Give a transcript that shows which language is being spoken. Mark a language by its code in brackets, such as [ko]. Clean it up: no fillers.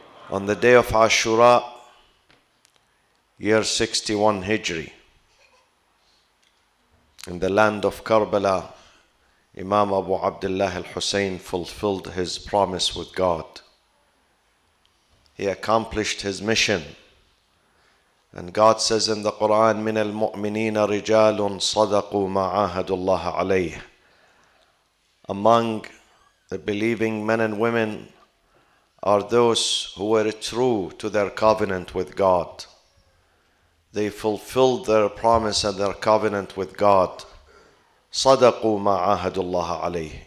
[en] On the day of Ashura, year 61 Hijri, in the land of Karbala, Imam Abu Abdullah al-Hussein fulfilled his promise with God. He accomplished his mission. And God says in the Quran, [ar] مِنَ الْمُؤْمِنِينَ رِجَالٌ صَدَقُوا مَا عَاهَدُوا اللَّهَ عَلَيْهِ. [en] Among the believing men and women are those who were true to their covenant with God. They fulfilled their promise and their covenant with God. [ar] صَدَقُوا مَا عَاهَدُوا اللَّهَ عَلَيْهِ.